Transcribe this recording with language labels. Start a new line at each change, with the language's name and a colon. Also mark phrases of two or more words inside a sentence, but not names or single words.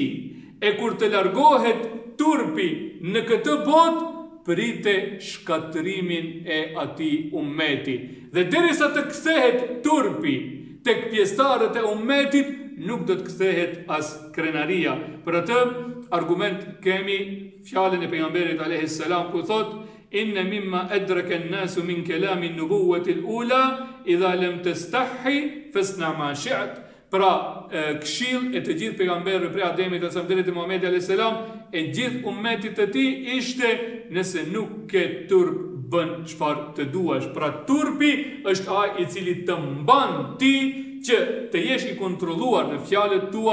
Albanian: E kur të largohet turpi në këtë botë, prite shkatërimin e atij ummeti. Dhe derisa të kthehet turpi tek pjesëtarët e ummetit, nuk do të kthehet as krenaria. Për atë argument kemi fjalën e pejgamberit
Arabic: عليه السلام
Albanian: ku thot:
Arabic: إن مما أدرك الناس من كلام النبوة الأولى إذا لم تستحي فاصنع ما شئت.
Albanian: Pra këshill e të gjithë pejgamberëve prej Ademit deri te Muhamedi
Arabic: عليه السلام
Albanian: e gjithë ummetit të tij ishte nëse nuk ke turp bën çfarë të duash. Pra turpi është ai i cili të mban ti që të jesh i kontrolluar në fjalët tua.